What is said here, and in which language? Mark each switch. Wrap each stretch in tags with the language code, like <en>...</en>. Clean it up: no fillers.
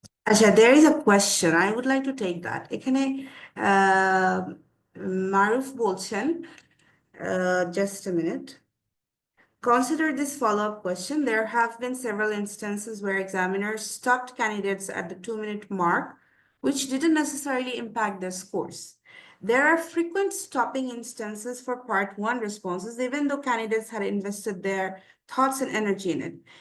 <en>আচ্ছা, there is a question, I would like to take that.</en> <bn>এখানে আহ, মারুফ বলছেন,</bn> <en>just a minute. Consider this follow-up question. There have been several instances where examiners stopped candidates at the 2-minute mark, which didn't necessarily impact their scores. There are frequent stopping instances for part 1 responses, even though candidates had invested their thoughts and energy in it.</en>